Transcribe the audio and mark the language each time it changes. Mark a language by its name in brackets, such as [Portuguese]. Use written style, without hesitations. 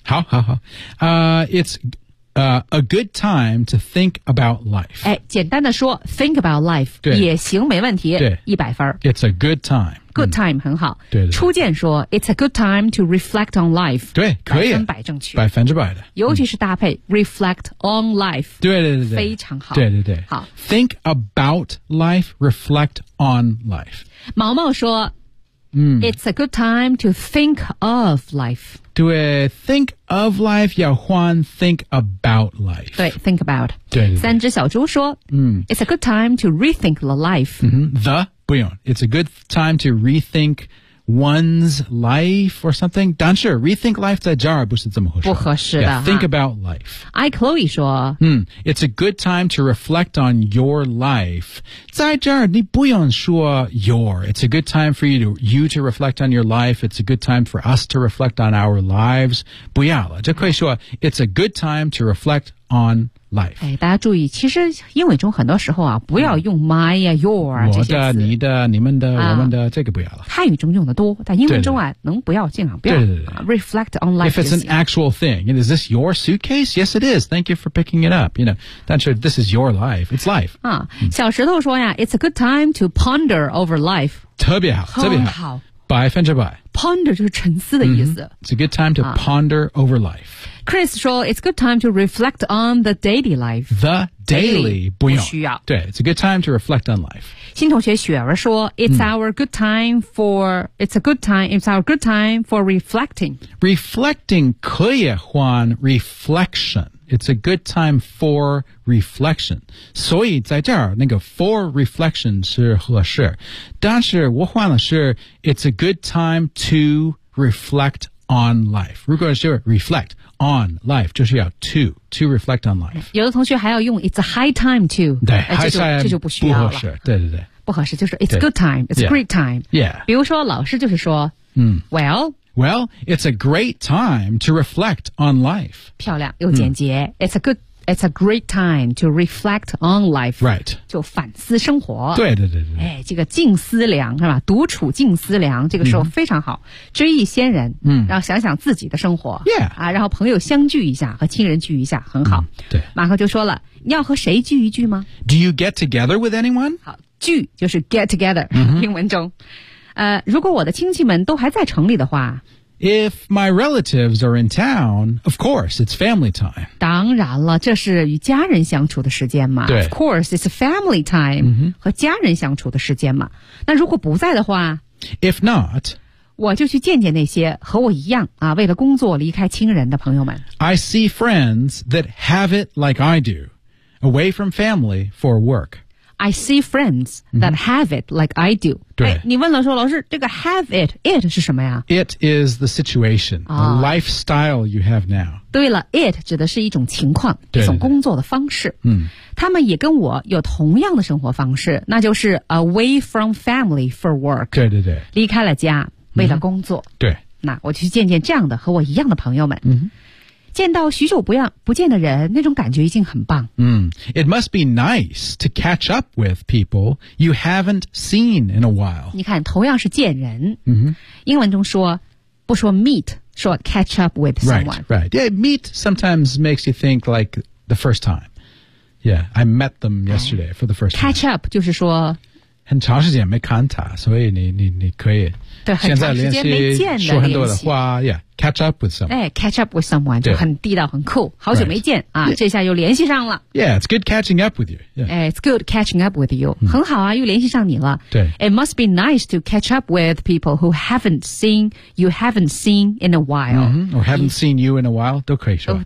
[Chinese] 好好好。It's... [English] a good time to think about life. [Chinese] 哎，简单的说 ， [English] think about life [Chinese] 也行，没问题。对， 100分。 [English] It's a good time. Good time、 [Chinese] 嗯、很好。对, 对, 对。 [English] 初见说 ，It's a good time to reflect on life. [Chinese] 对，可以。百分百正确。百分之百的。尤其是搭配、嗯、 [English] reflect on life. [Chinese] 对对对对。非常好。对对对。好 [English] ，think about life, reflect on life. [Chinese] 毛毛说。 [English] It's a good time to think of life. [Chinese] 对 , [English] think of life, [Chinese] 要换 [English] think about life. 对 ,think about. [Chinese] 对 [English] 三只小猪说、It's a good time to rethink the life.、 Mm-hmm. The, [Chinese] 不用 [English] It's a good time to rethink one's life or something. [Chinese] 但是 [English] rethink life [Chinese] 在这儿不是这么合适。不合适的。 [English] Yeah, think about life. I, Chloe 说、 It's a good time to reflect on your life. [Chinese] 在这儿你不用说 your. [English] It's a good time for you to reflect on your life. It's a good time for us to reflect on our lives. [Chinese] 不要了。就可以说 [English] It's a good time to reflect on life. [Chinese] 哎，大家注意，其实英文中很多时候啊，不要用 my 呀、your 这些词。我的、你的、你们的、我们的，这个不要了。汉语中用的多，但英文中啊，对对对能不要尽量不要。对对对对 [English] reflect on life. If it's an actual thing, and is this your suitcase? Yes, it is. Thank you for picking it up. You know, [Chinese] 但是 [English] this is your life. It's life. 啊、小石头说呀 ，It's a good time to ponder over life. [Chinese] 特别好，特别好，百分之百。 Ponder 就是沉思的意思。 Mm-hmm. [English] It's a good time to ponder over life. Chris 说 It's a good time to reflect on the daily life. The daily [Chinese] 不用。不需要。 [English] 对 It's a good time to reflect on life. 新同学雪儿说 It's our good time for, it's a good time, it's our good time for reflecting. [Chinese] Reflecting 可以换 reflection. [English] It's a good time for reflection. [Chinese] 所以在这儿那个 [English] for reflection [Chinese] 是合适。但是我换了是 [English] It's a good time to reflect on life. [Chinese] 如果是 [English] reflectOn life, [Chinese] 就是要 [English] to reflect on life. [Chinese] 有的同学还要用 [English] it's a high time to. 对 high time [Chinese] 这就不需要了。不合适。对对对。不合适就是 [English] it's a good time, it's a great time. Yeah. [Chinese] 比如说老师就是说、 [English] Well, it's a great time to reflect on life. [Chinese] 漂亮又简洁、 [English] It's a great time to reflect on life. Right. [Chinese] 就反思生活。对对对对。哎，这个静思量是吧？独处静思量，这个时候非常好。知易先人，然后想想自己的生活。 Yeah. 啊，然后朋友相聚一下，和亲人聚一下，很好。对。马克就说了，要和谁聚一聚吗 [English] ？Do you get together with anyone? [Chinese] 好，聚就是 [English] get together、 [Chinese] 英文中。如果我的亲戚们都还在城里的话。 [English] If my relatives are in town, of course, it's family time. [Chinese] 当然了，这是与家人相处的时间嘛。对。 [English] Of course, it's family time,、 [Chinese] 和家人相处的时间嘛。那如果不在的话 [English] ？If not, [Chinese] 我就去见见那些和我一样啊，为了工作离开亲人的朋友们。 [English] I see friends that have it like I do, away from family for work. I see friends that have it like I do. [Chinese] 对，你问了说老师，这个 have it, it 是什么呀 [English] ？It is the situation,、the lifestyle you have now. [Chinese] 对了 ，it 指的是一种情况，对对对一种工作的方式。他们也跟我有同样的生活方式，那就是 [English] away from family for work. [Chinese] 对对对，离开了家为了工作。对，那我去见见这样的和我一样的朋友们。见到许久不见的人，那种感觉已经很棒。 [English] It must be nice to catch up with people you haven't seen in a while. [Chinese] 你看，同样是见人。英文中说，不说 meet， 说 [English] catch up with someone。 Right, right. Yeah, meet sometimes makes you think like the first time. Yeah, I met them yesterday for the first time. Catch up [Chinese] 就是说。很长时间没看他，所以你可以现在联系，说很多的话 ， [English] Yeah, catch up with someone. [Chinese] 哎 ， [English] catch up with someone [Chinese] 就很地道，很酷。好久没见、 [English] right. [Chinese] 啊，这下又联系上了。 [English] Yeah, it's good catching up with you. Yeah, it's good catching up with you.、 [Chinese] 很好啊，又联系上你了。对 [English] ，It must be nice to catch up with people who haven't seen in a while,、 or haven't seen you in a while [Chinese] 都可以说